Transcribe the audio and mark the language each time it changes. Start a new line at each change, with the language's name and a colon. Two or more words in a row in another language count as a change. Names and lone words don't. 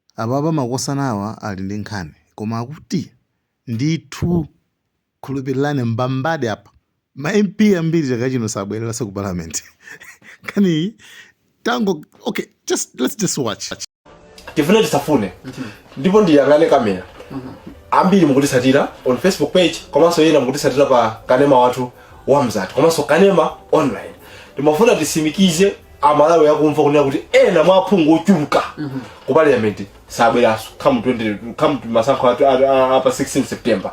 Nyanja: Ababa makosanawa ali ndi nkhani koma akuti ndithu khulupirirani mbambade apa ma MP ambiri chaka chino sabwereranso ku parliament. Kani tango
English: okay, let's just watch.
Nyanja: Tifune tisafune ndipo ndiyangane kamera ambiri mukutisatira
English: on Facebook page
Nyanja: komanso yena mukutisatira pa Kanema Wathu Wamzati komanso Kanema online. Ndimafuna tisimikize amalawi yakumva kunena kuti ena mwaphungu ochuluka ku parliament sabweraso come masankho apa 16 September.